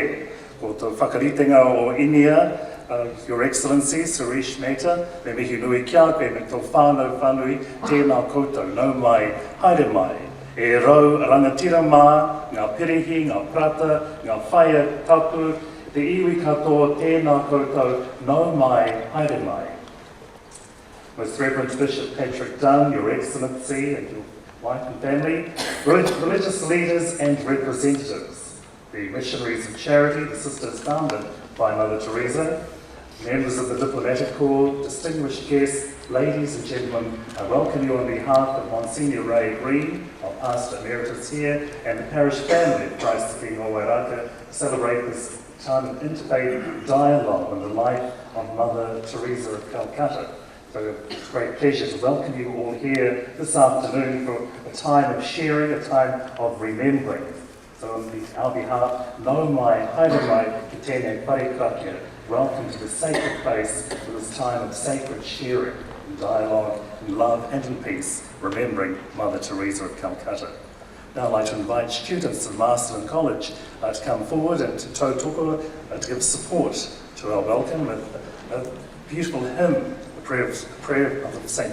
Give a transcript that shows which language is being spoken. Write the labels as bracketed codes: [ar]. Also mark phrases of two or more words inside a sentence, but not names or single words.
[mi] Ko tō whakaritenga o Inia, [en] Your Excellency, Suresh Mehta, [mi] me mihi nui kia koe, me tō whānau whanui, tēnā koutou, nau mai, haere mai. E rau rangatira mā, ngā perehi, ngā prata, ngā whaia tapu, te iwi katoa, tēnā koutou, nau mai, haere mai. [en] Most Reverend Bishop Patrick Dunn, Your Excellency, and your wife and family, religious leaders and representatives, the Missionaries of Charity, the sisters founded by Mother Teresa, members of the Diplomatic Corps, distinguished guests, ladies and gentlemen, I welcome you on behalf of Monsignor Ray Green, our Pastor Emeritus here, and the parish family of Christ the King o Wairaka, to celebrate this time of interfaith dialogue on the life of Mother Teresa of Calcutta. So It's a great pleasure to welcome you all here this afternoon for a time of sharing, a time of remembering. So on our behalf, [mi] no mai, haere mai, ki tēnei wharekrakia, [en] welcome to the sacred place for this time of sacred sharing, in dialogue, in love and in peace, remembering Mother Teresa of Calcutta. Now I'd like to invite students of Masterton College to come forward and to tautoko, to give support to our welcome with a beautiful hymn, the prayer of St.